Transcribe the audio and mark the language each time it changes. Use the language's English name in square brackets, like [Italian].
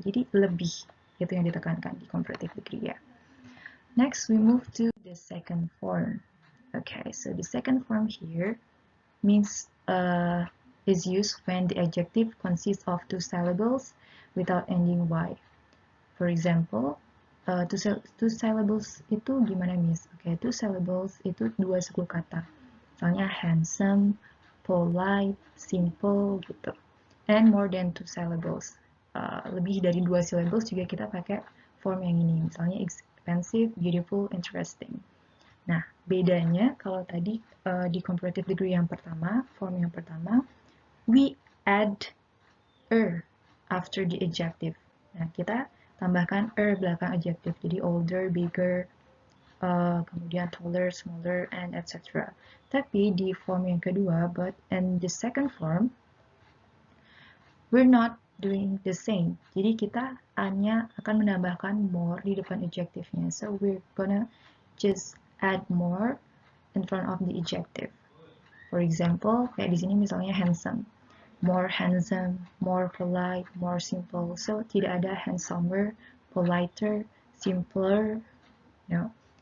[Indonesian] Jadi lebih itu yang ditekankan di comparative degree ya. [English] Next we move to the second form. Okay, so the second form here means is used when the adjective consists of two syllables without ending y. For example, two syllables [Indonesian] itu gimana, [English] Miss? [Indonesian] Okay, two syllables itu dua suku kata. Misalnya handsome, polite, simple gitu. [English] And more than two syllables. [Indonesian] Lebih dari dua syllables juga kita pakai form yang ini. Misalnya expensive, beautiful, interesting. Nah, bedanya kalau tadi di comparative degree yang pertama, form yang pertama, [English] we add after the adjective. [Indonesian] Nah, kita tambahkan belakang adjective. Jadi older, bigger, kemudian taller, smaller, and etc. Tapi di form yang kedua, [English] but in the second form, we're not doing the same. [Indonesian] Jadi kita hanya akan menambahkan more di depan adjective-nya. [English] So we're gonna just add more in front of the adjective. For example, [Indonesian] kayak di sini misalnya [English] handsome. More handsome, more polite, more simple. [Indonesian] So tidak ada handsomer, politer, simpler, no.